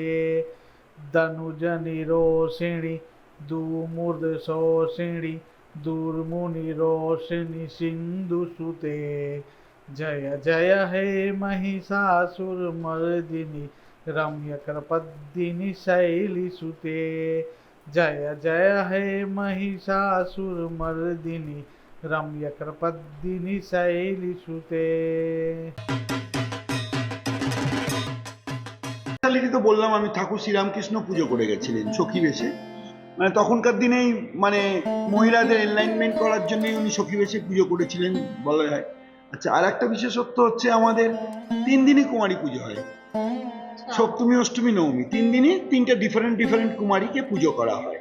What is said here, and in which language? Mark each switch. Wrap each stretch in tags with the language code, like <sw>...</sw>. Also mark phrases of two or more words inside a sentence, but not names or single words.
<sa>दनुजनि रोषिणी दुमूर्ध शोषिणी दुर्मुनि रोषिणी सिंधुसुते जय जय हे महिषासुरमर्दिनी रम्य कृपदिनी शैलसुते जय जय हे महिषासुरमर्दिनी रम्य कृपदिनी शैलसुते।</sa> <bn>তো বললাম আমি ঠাকুর শ্রীরামকৃষ্ণ পুজো করে গেছিলেন সখী বেশে, মানে তখনকার দিনেই মানে মহিলাদের এনলাইনমেন্ট করার জন্যই উনি সখী বেশে পুজো করেছিলেন বলা হয়। আচ্ছা, আর একটা বিশেষত্ব হচ্ছে আমাদের 3 দিনই কুমারী পুজো হয়, সপ্তমী অষ্টমী নবমী 3 দিনই 3টে ডিফারেন্ট কুমারীকে পুজো করা হয়।</bn>